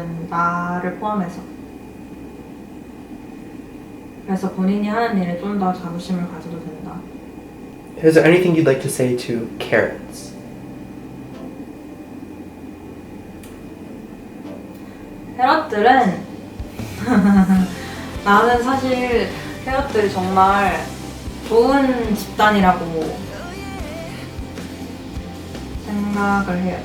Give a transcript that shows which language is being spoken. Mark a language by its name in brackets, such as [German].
[Korean] 나를 포함해서. 그래서 본인이 하는 일에 좀 더 자부심을 가져도 된다. [English] Is there anything you'd like to say to Karens? [Korean] 캐럿들은 나는 사실 캐럿들이 정말 좋은 집단이라고 생각을 해요.